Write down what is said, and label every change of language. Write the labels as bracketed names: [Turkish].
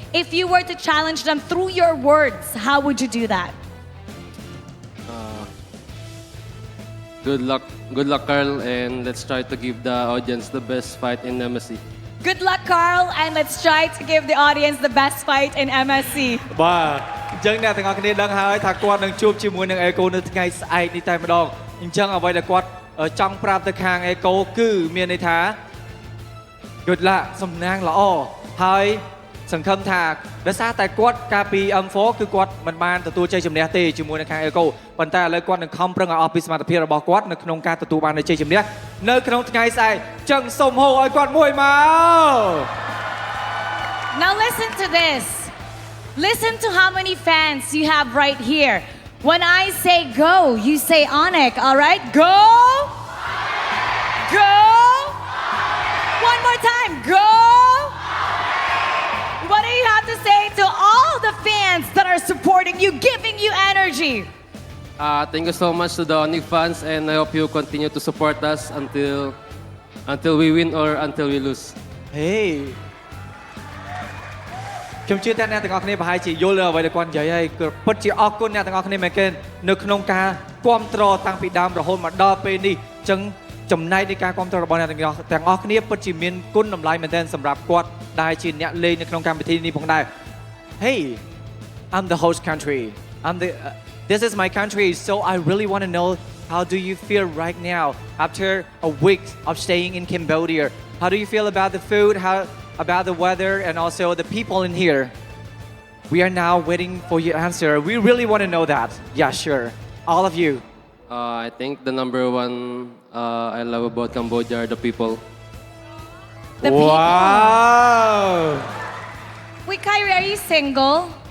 [English] If you were to challenge them through your words, how would you do that? Good luck, Carl, and let's try to give the audience the best fight in MSC. Good luck, Carl, and let's try to give the audience the best fight in MSC. [Khmer] បាទអញ្ចឹងអ្នកទាំងអស់គ្នាដឹងហើយថាគាត់នឹងជួបជាមួយនឹង Echo នៅថ្ងៃស្អែកនេះតែម្ដងអញ្ចឹងអ្វីដែលគាត់ចង់ប្រាប់ទៅខាង Echo គឺមានន័យថា [English] Good luck [Khmer] សំណាងល្អហើយសង្ឃឹមថាដោយសារតែគាត់កាលពី M4 គឺគាត់មិនបានទទួលជ័យជំនះទេជាមួយនឹងខាង Echo ប៉ុន្តែឥឡូវគាត់នឹងខំប្រឹងឲ្យអស់ពីសមត្ថភាពរបស់គាត់នៅក្នុងការទទួលបានជ័យជំនះនៅក្នុងថ្ងៃស្អែកអញ្ចឹងសូមហៅឲ្យគាត់មួយមក [English] Now listen to this. Listen to how many fans you have right here. When I say go, you say ONIC, all right? Go! Go! One more time, go! What do you have to say to all the fans that are supporting you, giving you energy? Thank you so much to the ONIC fans, and I hope you continue to support us until we win or until we lose. Hey. [Khmer] ខ្ញុំជឿថាអ្នកទាំងអស់គ្នាប្រហែលជាយល់អ្វីដែលគាត់និយាយហើយគឺពិតជាអរគុណអ្នកទាំងអស់គ្នាមែនទែននៅក្នុងការគ្រប់គ្រងតាំងពីដើមរហូតមកដល់ពេលនេះអញ្ចឹង ចំណែកនៃការគ្រប់គ្រងរបស់អ្នកទាំងអស់គ្នាពិតជាមានគុណតម្លៃមែនទែនសម្រាប់គាត់ដែលជាអ្នកលេងនៅក្នុងកម្មវិធីនេះផងដែរ [English] Hey I'm the host country this is my country so I really want to know how do you feel right now after a week of staying in Cambodia how do you feel about the food about the weather and also the people in here. We are now waiting for your answer. We really want to know that. Yeah, sure. All of you. I think the number one I love about Cambodia are the people. The people. Wow. Wait, Kyrie, are you single?